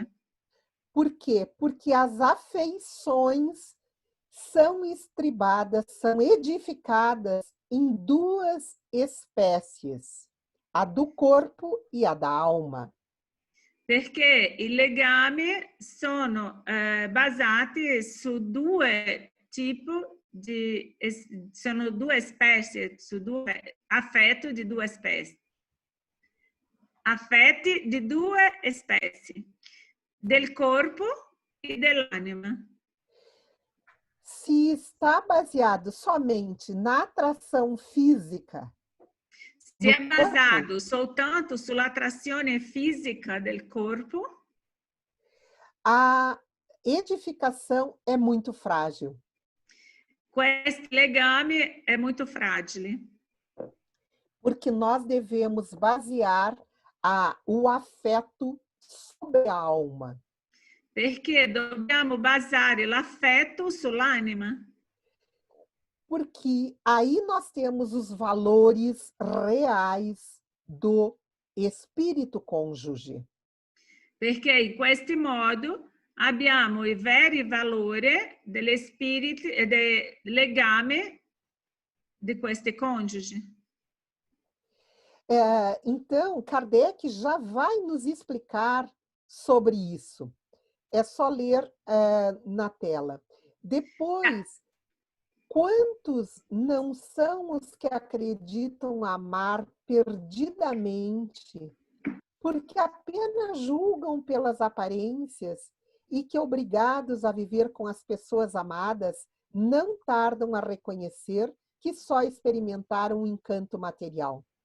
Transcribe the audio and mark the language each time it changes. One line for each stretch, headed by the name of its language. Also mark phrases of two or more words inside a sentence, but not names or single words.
Portuguese: Por quê? Porque as afeições são estribadas, são edificadas em duas espécies, a do corpo e a da alma.
Italian: Perché i legami sono basati su due tipi sono due specie, su due affetti di due specie. Affetti di due specie, del corpo e dell'anima.
Portuguese: Se está baseado somente na atração física,
Italian: se è basato soltanto sull'attrazione fisica del corpo,
Portuguese: a edificação é muito frágil.
Italian: Questo legame è molto fragile.
Portuguese: Porque nós devemos basear o afeto sobre a alma.
Italian: Perché dobbiamo basare l'affetto sull'anima.
Portuguese: Porque aí nós temos os valores reais do espírito cônjuge.
Italian: Perché in questo modo abbiamo i veri valori degli spiriti e del legame di questi coniugi.
Portuguese: Então, Kardec já vai nos explicar sobre isso. É só ler na tela. Depois, quantos não são os que acreditam amar perdidamente, porque apenas julgam pelas aparências e que, obrigados a viver com as pessoas amadas, não tardam a reconhecer que só experimentaram um encanto material.